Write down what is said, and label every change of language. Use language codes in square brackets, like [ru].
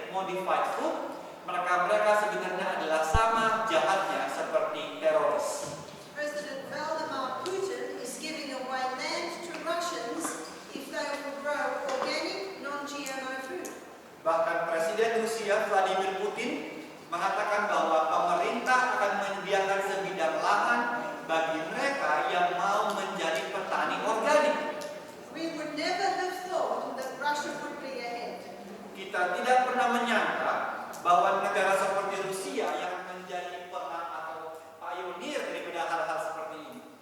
[en] modified food, [id] mereka sebenarnya adalah sama jahatnya seperti teroris. [en] President Vladimir Putin is giving away land to Russians if they will grow organic, non-GMO food. [id] Bahkan Presiden Rusia Vladimir Putin mengatakan bahwa pemerintah akan menyediakan sebidang lahan bagi mereka yang mau menjadi petani organik. [en] We would never have thought that Russia would be ahead. [id] Kita tidak pernah menyangka bahwa negara seperti Rusia yang menjadi pernah atau pionir daripada hal-hal seperti ini.